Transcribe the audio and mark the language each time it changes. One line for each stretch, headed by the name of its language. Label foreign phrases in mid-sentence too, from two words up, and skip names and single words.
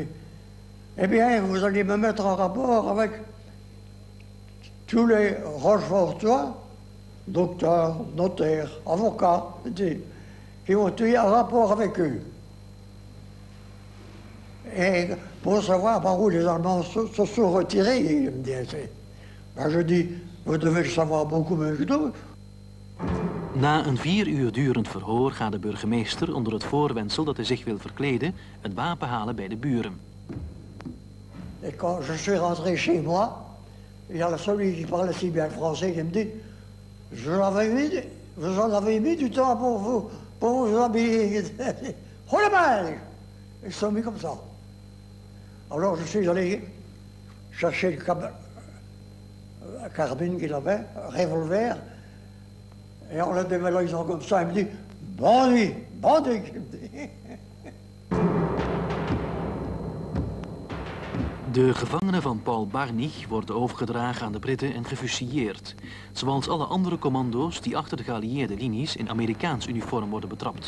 French: Eh bien, vous allez me mettre en rapport avec tous les Rochefortois, docteurs, notaires, avocats, qui ont eu un rapport avec eux. Et pour savoir par où les Allemands se sont retirés, ils me disaient. Ben, je dis, vous devez le savoir beaucoup mieux que nous.
Dutch: Na een 4 uur durend verhoor gaat de burgemeester onder het voorwendsel dat hij zich wil verkleden een wapen halen bij de buren.
French: Et quand je suis rentré chez moi, il y a celui qui parlait si bien français qui me dit, vous en avez mis du temps pour vous habiller. Oh la main! Ils se sont mis comme ça. Alors je suis allé chercher le carbine qu'il avait, un revolver, et en le dévalisant comme ça, il me dit, bandit, bandit!
Dutch: De gevangenen van Paul Barnich worden overgedragen aan de Britten en gefusilleerd. Zoals alle andere commando's die achter de geallieerde linies in Amerikaans uniform worden betrapt.